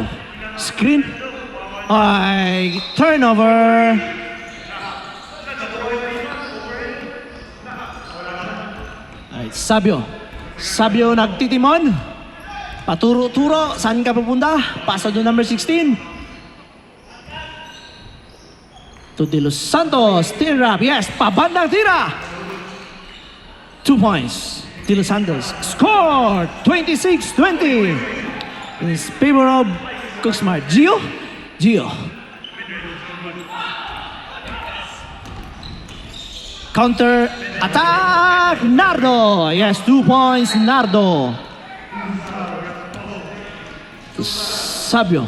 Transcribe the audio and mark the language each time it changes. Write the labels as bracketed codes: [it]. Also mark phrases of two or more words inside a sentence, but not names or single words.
[en] Screen. Ay, turnover. Ay, [tl] Sabio. Sabio nagtitimon. Paturo-turo. Saan ka pupunta? Pasa do number 16. To De Los Santos. Tira. Yes, pabandang tira. 2 points. De Los Santos. [en] Score 26-20. In favor of Cooksmart. Gio. Counter attack. Nardo. Yes, 2 points. Nardo. Sabio.